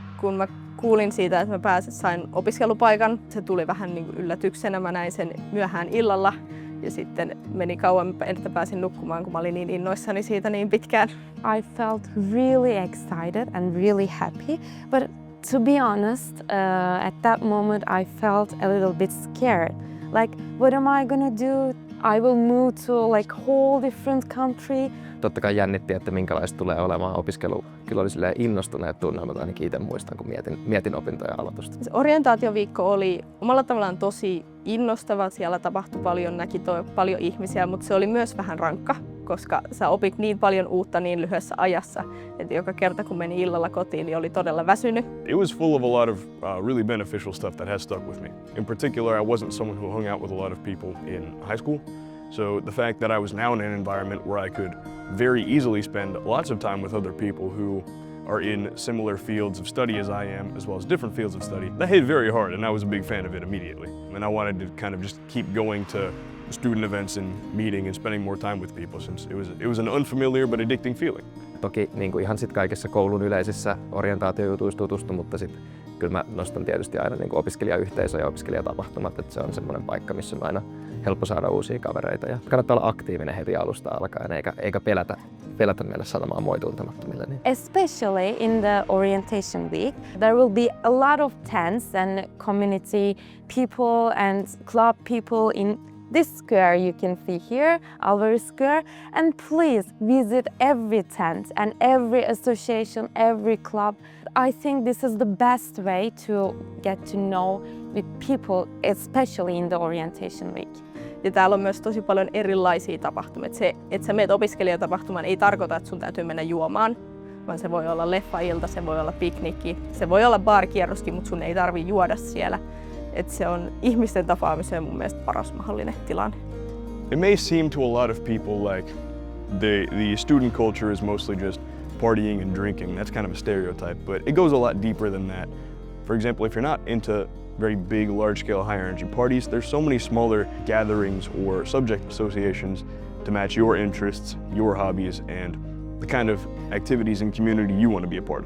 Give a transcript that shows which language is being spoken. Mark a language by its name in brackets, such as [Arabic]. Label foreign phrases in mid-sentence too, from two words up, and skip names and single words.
[Finnish] Kun mä kuulin siitä, että mä sain opiskelupaikan, se tuli vähän niin kuin yllätyksenä. Mä näin sen myöhään illalla ja sitten meni kauan, että pääsin nukkumaan, kun mä olin niin innoissani siitä niin pitkään. [English] I felt really excited and really happy, but to be honest, at that moment I felt a little bit scared. Like, what am I gonna do? I will move to like whole different country. [Finnish] Totta kai jännitti, että minkälaista tulee olemaan opiskelu. Kyllä oli silleen innostuneet tunnelmat, ainakin itse muistan, kun mietin opintoja aloitusta. Se orientaatioviikko oli omalla tavallaan tosi innostava. Siellä tapahtui paljon, näki paljon ihmisiä, mutta se oli myös vähän rankka, koska sä opit niin paljon uutta niin lyhyessä ajassa, että joka kerta kun meni illalla kotiin, niin oli todella väsynyt. [English] It was full of a lot of really beneficial stuff that has stuck with me. In particular, I wasn't someone who hung out with a lot of people in high school. So the fact that I was now in an environment where I could very easily spend lots of time with other people who are in similar fields of study as I am, as well as different fields of study, that hit very hard, and I was a big fan of it immediately. And I wanted to kind of just keep going to student events and meeting and spending more time with people, since it was an unfamiliar but addicting feeling. [Finnish] Toki niin kuin ihan sit kaikissa koulun yleisissä orientaatiojutuissa tutustu, mutta sit kyllä mä nostan tietysti aina niin kuin opiskelijayhteisö ja opiskelijatapahtumat, että se on semmoinen paikka, missä on aina helppo saada uusia kavereita ja kannattaa olla aktiivinen heti alusta alkaen eikä pelätä mennä sanomaan moi tuntemattomille. Niin. [English] Especially in the orientation week, there will be a lot of tents and community people and club people in this square you can see here, Alvari Square, and please visit every tent and every association, every club. I think this is the best way to get to know with people, especially in the orientation week. [Finnish] Ja täällä on myös tosi paljon erilaisia tapahtumia. Se, että sä meet opiskelijatapahtumaan, ei tarkoita, että sun täytyy mennä juomaan, vaan se voi olla leffailta, se voi olla piknikki, se voi olla baarikierroskin, mutta sun ei tarvitse juoda siellä. Että se on ihmisten tapaamiseen mun mielestä paras mahdollinen tilanne. [English] It may seem to a lot of people like the student culture is mostly just partying and drinking. That's kind of a stereotype, but it goes a lot deeper than that. For example, if you're not into very big, large-scale, high-energy parties, there's so many smaller gatherings or subject associations to match your interests, your hobbies, and the kind of activities and community you want to be a part of.